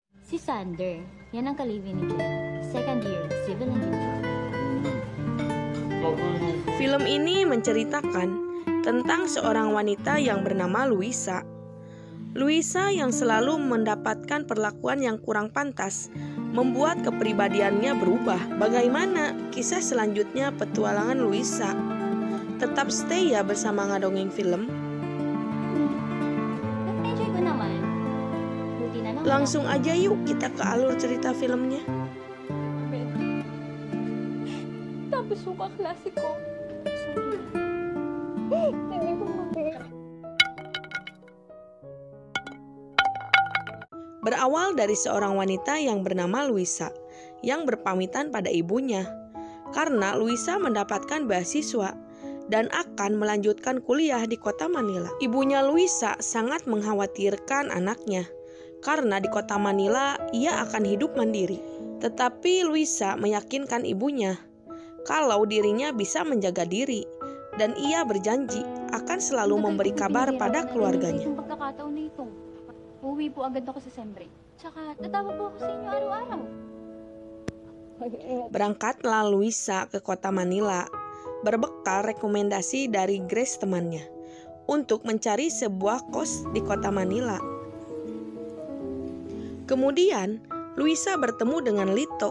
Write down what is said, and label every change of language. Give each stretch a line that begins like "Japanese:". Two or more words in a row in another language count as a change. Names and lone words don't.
Filipino: Si Sander, yan ang kalibin ni Jen.
English: Second year, civil engineer.
Indonesian: Film ini menceritakan tentang seorang wanita yang bernama Louisa. Louisa yang selalu mendapatkan perlakuan yang kurang pantas membuat kepribadiannya berubah. Bagaimana kisah selanjutnya petualangan Louisa? Tetap stay ya bersama Ngadongeng Film.
Filipino: Enjoy ko naman. Buti na naman.
Indonesian: Langsung aja yuk kita ke alur cerita filmnya.
Filipino: Tapos yung kaklase ko. Sorry. Hindi ko mabigay.
Indonesian: Berawal dari seorang wanita yang bernama Louisa yang berpamitan pada ibunya karena Louisa mendapatkan beasiswa dan akan melanjutkan kuliah di kota Manila. Ibunya Louisa sangat mengkhawatirkan anaknya karena di kota Manila ia akan hidup mandiri. Tetapi Louisa meyakinkan ibunya kalau dirinya bisa menjaga diri dan ia berjanji akan selalu memberi kabar pada keluarganya.
Filipino: Itong pagkakataon na ito. Uuwi po agad ako sa Sembre. Tsaka, tatawag po ako sa inyo araw-araw.
Indonesian: Berangkatlah Louisa ke kota Manila, berbekal rekomendasi dari Grace temannya, untuk mencari sebuah kos di kota Manila. Kemudian, Louisa bertemu dengan Lito.